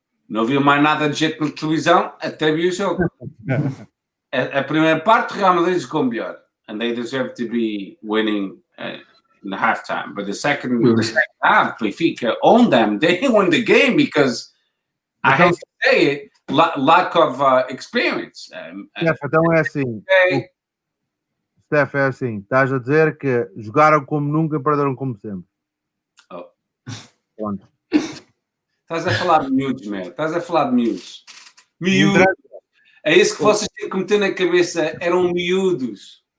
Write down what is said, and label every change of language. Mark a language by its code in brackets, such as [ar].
[pt] Não vi mais nada de jeito na televisão, até vi o jogo. A primeira parte, o Real Madrid jogou melhor. [en] And they deserve to be winning in the halftime. But the second half, Benfica owned them. They didn't win the game because, I hate to say it, lack of experience. [pt] Steph, então é assim. Steph, é assim. Estás a dizer que jogaram como nunca e perderam como sempre. Oh. Pronto. Estás a falar de miúdos, meu. Estás a falar de miúdos. Miúdos. É isso que vocês têm que meter na cabeça. Eram miúdos.